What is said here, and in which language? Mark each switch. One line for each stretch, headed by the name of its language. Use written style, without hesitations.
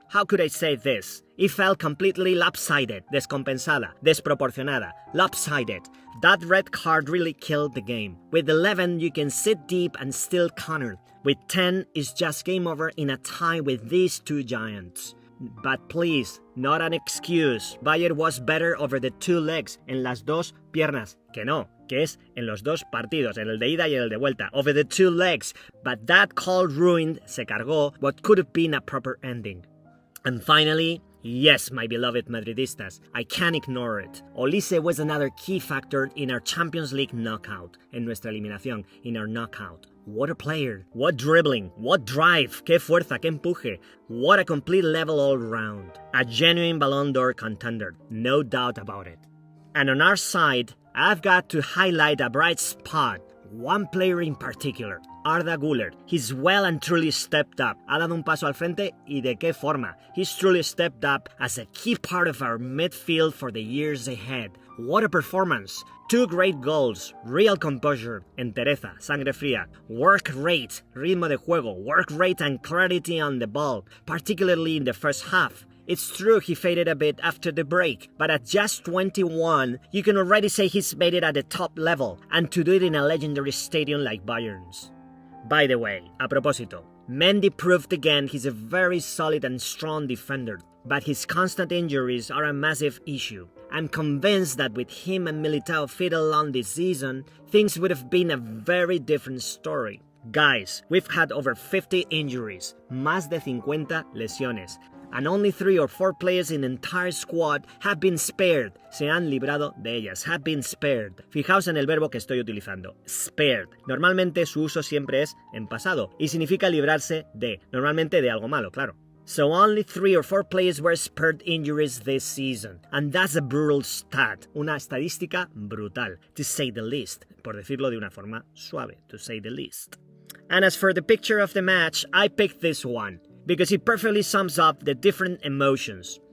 English: How could I say this? It felt completely lopsided,
Spanish: descompensada, desproporcionada,
English: lopsided. That red card really killed the game. With 11, you can sit deep and still counter. With 10, it's just game over in a tie with these 2 giants. But please, not an excuse. Bayern was better over the 2 legs,
Spanish: en las 2 piernas. Que no, que es en los 2 partidos, en el de ida y el de vuelta,
English: over the 2 legs. But that call ruined,
Spanish: se cargó,
English: what could have been a proper ending. And finally, yes, my beloved Madridistas, I can't ignore it. Olise was another key factor in our Champions League knockout,
Spanish: en nuestra eliminación,
English: in our knockout. What a player, what dribbling, what drive,
Spanish: qué fuerza, qué empuje,
English: what a complete level all round. A genuine Ballon d'Or contender, no doubt about it. And on our side, I've got to highlight a bright spot, one player in particular, Arda Güler. He's well and truly stepped up.
Spanish: Ha dado un paso al frente y de qué forma.
English: He's truly stepped up as a key part of our midfield for the years ahead. What a performance! 2 great goals, real composure,
Spanish: entereza, sangre fría,
English: work rate,
Spanish: ritmo de juego,
English: work rate and clarity on the ball, particularly in the first half. It's true he faded a bit after the break, but at just 21, you can already say he's made it at the top level, and to do it in a legendary stadium like Bayern's. By the way,
Spanish: a propósito,
English: Mendy proved again he's a very solid and strong defender, but his constant injuries are a massive issue. I'm convinced that with him and Militao fit along this season, things would have been a very different story. Guys, we've had over 50 injuries,
Spanish: más de 50 lesiones,
English: and only 3 or 4 players in the entire squad have been spared.
Spanish: Se han librado de ellas,
English: have been spared.
Spanish: Fijaos en el verbo que estoy utilizando, spared. Normalmente su uso siempre es en pasado y significa librarse de, normalmente de algo malo, claro.
English: So only 3 or 4 players were spared injuries this season, and that's a brutal stat,
Spanish: una estadística brutal,
English: to say the least.
Spanish: por decirlo de una forma suave,
English: to say the least. And as for the picture of the match, I picked this one, because it perfectly sums up the different emotions.